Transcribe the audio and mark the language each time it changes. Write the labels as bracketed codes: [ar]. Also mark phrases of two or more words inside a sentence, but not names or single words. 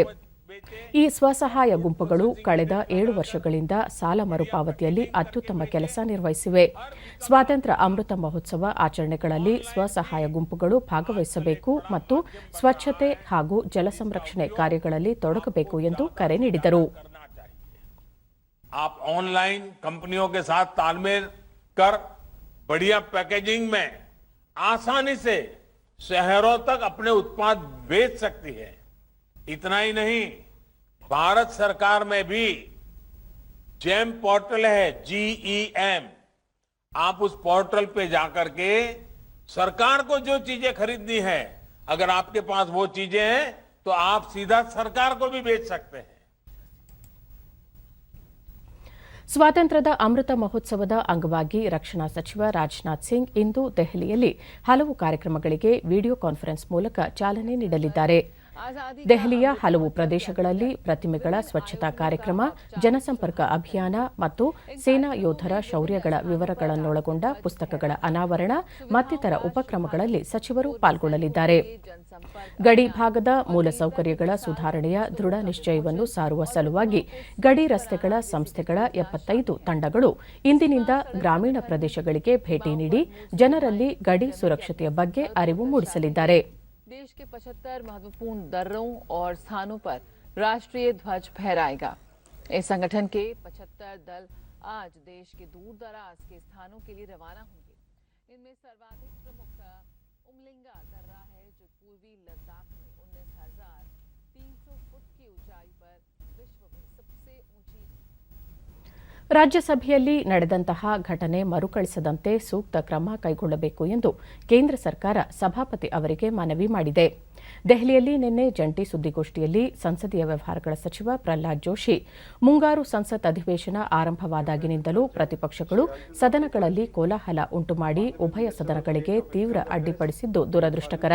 [kn] ಈ ಸ್ವಸಹಾಯ ಗುಂಪುಗಳು ಕಳೆದ 7 ವರ್ಷಗಳಿಂದ ಸಾಲ ಮರುಪಾವತಿಯಲ್ಲಿ ಅತ್ಯುತ್ತಮ ಕೆಲಸ ನಿರ್ವಹಿಸಿವೆ. ಸ್ವಾತಂತ್ರ್ಯ ಅಮೃತ ಮಹೋತ್ಸವ ಆಚರಣೆಗಳಲ್ಲಿ ಸ್ವಸಹಾಯ ಗುಂಪುಗಳು ಭಾಗವಹಿಸಬೇಕು ಮತ್ತು ಸ್ವಚ್ಛತೆ ಹಾಗೂ ಜಲ ಸಂರಕ್ಷಣೆ ಕಾರ್ಯಗಳಲ್ಲಿ ತೊಡಗಬೇಕು ಎಂದು ಕರೆ ನೀಡಿದರು. [hi] आप ऑनलाइन कंपनियों के साथ तालमेल कर बढ़िया पैकेजिंग में आसानी से शहरों तक अपने उत्पाद बेच सकती है. इतना ही नहीं, भारत सरकार में भी जेम पोर्टल है, GEM. आप उस पोर्टल पे जाकर के सरकार को जो चीजें खरीदनी है, अगर आपके पास वो चीजें हैं तो आप सीधा सरकार को भी बेच सकते हैं. [kn] ಸ್ವಾತಂತ್ರ್ಯದ ಅಮೃತ ಮಹೋತ್ಸವದ ಅಂಗವಾಗಿ ರಕ್ಷಣಾ ಸಚಿವ ರಾಜನಾಥ್ ಸಿಂಗ್ ಇಂದು ದೆಹಲಿಯಲ್ಲಿ ಹಲವು ಕಾರ್ಯಕ್ರಮಗಳಿಗೆ [en] video conference [kn] ಮೂಲಕ ಚಾಲನೆ ನೀಡಲಿದ್ದಾರೆ. ದೆಹಲಿಯ ಹಲವು ಪ್ರದೇಶಗಳಲ್ಲಿ ಪ್ರತಿಮೆಗಳ ಸ್ವಚ್ಛತಾ ಕಾರ್ಯಕ್ರಮ, ಜನಸಂಪರ್ಕ ಅಭಿಯಾನ ಮತ್ತು ಸೇನಾ ಯೋಧರ ಶೌರ್ಯಗಳ ವಿವರಗಳನ್ನೊಳಗೊಂಡ ಪುಸ್ತಕಗಳ ಅನಾವರಣ ಮತ್ತಿತರ ಉಪಕ್ರಮಗಳಲ್ಲಿ ಸಚಿವರು ಪಾಲ್ಗೊಳ್ಳಲಿದ್ದಾರೆ. ಗಡಿ ಭಾಗದ ಮೂಲಸೌಕರ್ಯಗಳ ಸುಧಾರಣೆಯ ದೃಢ ನಿಶ್ಚಯವನ್ನು ಸಾರುವ ಸಲುವಾಗಿ ಗಡಿ ರಸ್ತೆಗಳ ಸಂಸ್ಥೆಗಳ 75 ತಂಡಗಳು ಇಂದಿನಿಂದ ಗ್ರಾಮೀಣ ಪ್ರದೇಶಗಳಿಗೆ ಭೇಟಿ ನೀಡಿ ಜನರಲ್ಲಿ ಗಡಿ ಸುರಕ್ಷತೆಯ ಬಗ್ಗೆ ಅರಿವು ಮೂಡಿಸಲಿದ್ದಾರೆ. [hi] देश के 75 महत्वपूर्ण दर्रों और स्थानों पर राष्ट्रीय ध्वज फहराएगा. इस संगठन के 75 दल आज देश के दूर दराज के स्थानों के लिए रवाना होंगे. इनमें सर्वाधिक प्रमुख उमलिंगा दर्रा है, जो पूर्वी लद्दाख में 19,300 फुट की ऊंचाई पर विश्व में सबसे ऊंची. [kn] ರಾಜ್ಯಸಭೆಯಲ್ಲಿ ನಡೆದಂತಹ ಘಟನೆ ಮರುಕಳಿಸದಂತೆ ಸೂಕ್ತ ಕ್ರಮ ಕೈಗೊಳ್ಳಬೇಕು ಎಂದು ಕೇಂದ್ರ ಸರ್ಕಾರ ಸಭಾಪತಿ ಅವರಿಗೆ ಮನವಿ ಮಾಡಿದೆ. ದೆಹಲಿಯಲ್ಲಿ ನಿನ್ನೆ ಜಂಟಿ ಸುದ್ದಿಗೋಷ್ಠಿಯಲ್ಲಿ ಸಂಸದೀಯ ವ್ಯವಹಾರಗಳ ಸಚಿವ ಪ್ರಹ್ಲಾದ್ ಜೋಶಿ, ಮುಂಗಾರು ಸಂಸತ್ ಅಧಿವೇಶನ ಆರಂಭವಾದಾಗಿನಿಂದಲೂ ಪ್ರತಿಪಕ್ಷಗಳು ಸದನಗಳಲ್ಲಿ ಕೋಲಾಹಲ ಉಂಟುಮಾಡಿ ಉಭಯ ಸದನಗಳಿಗೆ ತೀವ್ರ ಅಡ್ಡಿಪಡಿಸಿದ್ದು ದುರದೃಷ್ಟಕರ.